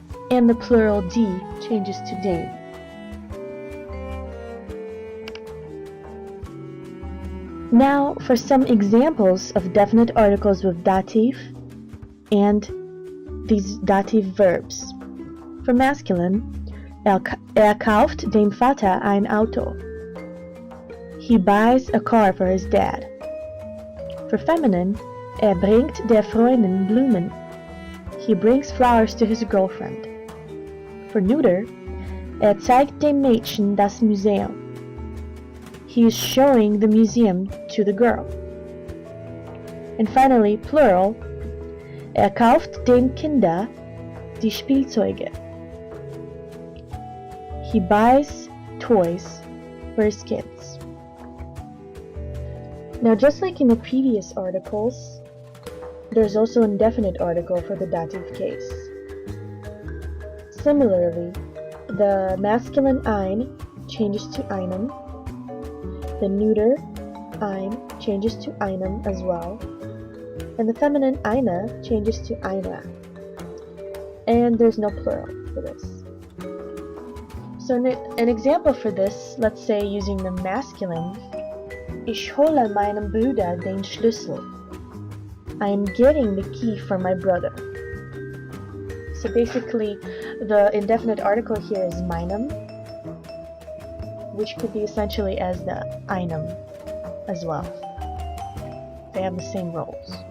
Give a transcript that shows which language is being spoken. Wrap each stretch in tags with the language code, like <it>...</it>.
<en>And the plural die changes to dem. Now for some examples of definite articles with dative and these dative verbs. For masculine,</en> <de>kauft dem Vater ein Auto.</de> <en>He buys a car for his dad. For feminine,</en> <de>bringt der Freundin Blumen.</de> <en>He brings flowers to his girlfriend. For neuter,</en> <de>zeigt dem Mädchen das Museum.</de> <en>He is showing the museum to the girl. And finally, plural,</en> <de>kauft dem Kinder die Spielzeuge.</de> <en>He buys toys for his kids. Now, just like in the previous articles, there's also an indefinite article for the dative case. Similarly, the masculine ein changes to einem. The neuter ein changes to einem as well. And the feminine eine changes to einer. And there's no plural for this. So an example for this, let's say using the masculine,</en> <de>Ich hole meinem Bruder den Schlüssel.</de> <en>I am getting the key for my brother. So basically, the indefinite article here is meinem, which could be essentially as the einem as well. They have the same roles.</en>